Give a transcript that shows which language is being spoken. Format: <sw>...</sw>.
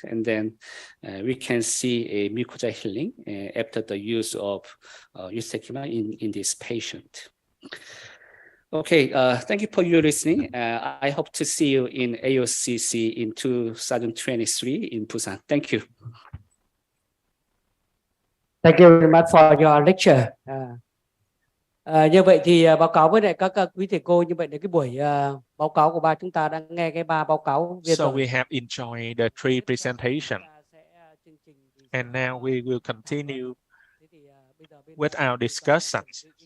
<en>And then we can see a mucosal healing after the use of ustekinumab in this patient. Okay, thank you for your listening. I hope to see you in AOCC in 2023 in Busan. Thank you. Thank you very much for your lecture.</en> <vi>Như vậy thì báo cáo với lại các quý thầy cô, như vậy là cái buổi báo cáo của ba chúng ta đã nghe cái ba báo cáo.</vi> <en>So we have enjoyed the three presentations, and now we will continue with our discussions.</en>